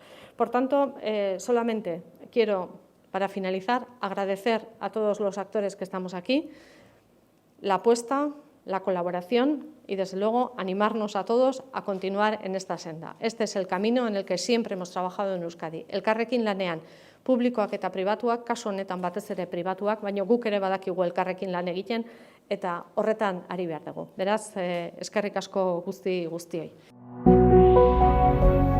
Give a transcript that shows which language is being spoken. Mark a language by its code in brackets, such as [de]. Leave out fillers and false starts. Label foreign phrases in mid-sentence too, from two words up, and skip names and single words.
[es] Por tanto, solamente quiero, para finalizar, agradecer a todos los actores que estamos aquí la apuesta, la colaboración y, desde luego, animarnos a todos a continuar en esta senda. Este es el camino en el que siempre hemos trabajado en Euskadi. [eu] Elkarrekin lanean, publikoak eta pribatuak, kasu honetan batez ere pribatuak, baina guk ere badakigu elkarrekin lan egiten eta horretan ari behar dugu. Beraz, eskerrik asko guztioi.